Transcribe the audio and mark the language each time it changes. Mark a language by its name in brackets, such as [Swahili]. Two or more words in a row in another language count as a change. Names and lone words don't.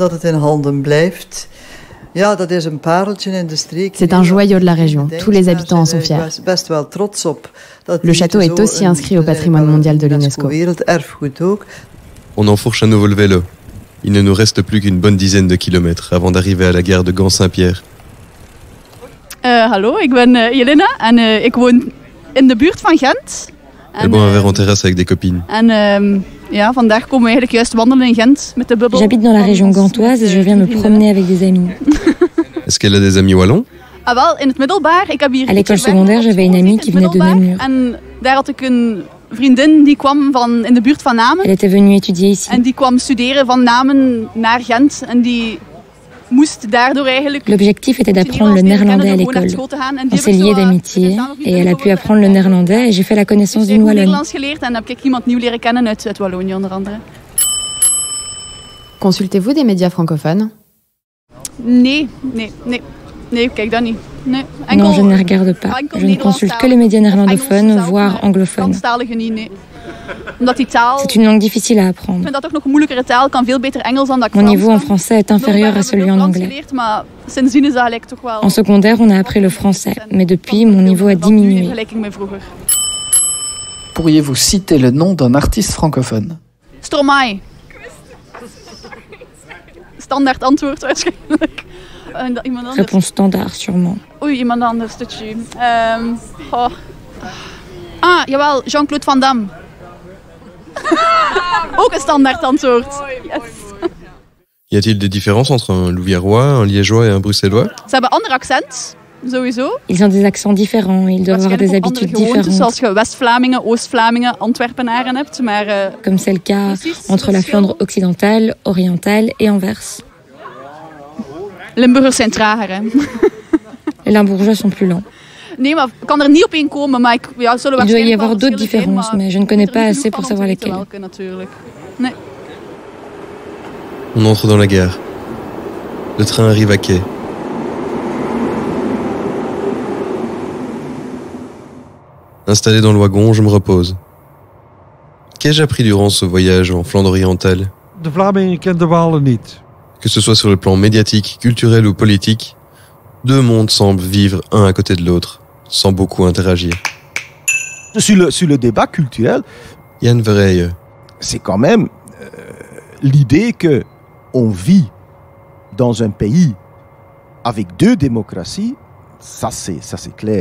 [French] C'est un joyau de la région. Tous les habitants en sont fiers. Le château est aussi inscrit au patrimoine mondial de l'UNESCO. On enfourche à nouveau le vélo. Il ne nous reste plus qu'une bonne dizaine de kilomètres avant d'arriver à la gare de Gand-Saint-Pierre. [Dutch] Hallo, ik ben Jelena en ik woon in de buurt van Gent. [French] Elle boit un verre en terrasse avec des copines. [Dutch] Ja, vandaag komen we eigenlijk juist wandelen in Gent met de bubbel. [French] J'habite dans la région gantoise et je viens me promener avec des amis. Est-ce qu'elle a des amis wallons? [Dutch] Ah wel, in het middelbaar. Ik heb hier [French] à l'école secondaire, j'avais une amie qui venait de Namur. [Dutch] En daar had ik een vriendin die kwam van in de buurt van Namen. [French] Elle était venue étudier ici. [Dutch] En die kwam studeren van Namen naar Gent en die moest daardoor eigenlijk. [French] L'objectif était d'apprendre le néerlandais à l'école. On s'est liés d'amitié et elle a pu apprendre le néerlandais et j'ai fait la connaissance d'une Wallonne. [Dutch] Nederlands geleerd en heb ik iemand nieuw leren kennen uit Wallonië onder andere. [French] Consultez-vous des médias francophones? [Dutch] Nee, kijk dat niet. Nee, [French] non, je ne les regarde pas. Je ne consulte que les médias néerlandophones, voire anglophones. C'est une langue difficile à apprendre. Mon niveau en français est inférieur à celui en anglais. En secondaire, on a appris le français, mais depuis, mon niveau a diminué. Pourriez-vous citer le nom d'un artiste francophone? Stromae. [Dutch] Standaard antwoord waarschijnlijk. [French] Réponse standaard, sûrement. [Dutch] Oei, iemand anders. Jawel, Jean-Claude Van Damme. Ook een standaard antwoord. Yes. [French] Y a-t-il des différences entre un Louviérois, un Liégeois et un Bruxellois? [Dutch] Ze hebben andere accent, sowieso. [French] Ils ont des accents différents, ils doivent avoir des habitudes différentes. [Dutch] Zoals je West-Vlamingen, Oost-Vlamingen, Antwerpenaren hebt, maar... [French] Comme c'est le cas entre la Flandre occidentale, orientale et Anvers. [Dutch] Limburgers zijn trager, hè. [French] Les Limbourgeois sont plus lents. [Dutch] Nee, maar ik kan er niet op één komen, maar [French] il doit y avoir d'autres différences, mais je ne connais pas assez pour savoir lesquelles. [Dutch] Nee. [French] On entre dans la gare. Le train arrive à quai. Installé dans le wagon, je me repose. Qu'ai-je appris durant ce voyage en Flandre orientale? [Dutch] De Vlamingen kent de Walen niet. [French] Que ce soit sur le plan médiatique, culturel ou politique, deux mondes semblent vivre un à côté de l'autre, sans beaucoup interagir. Sur le débat culturel, Jan Verheijen. C'est quand même l'idée que on vit dans un pays avec deux démocraties, ça c'est clair.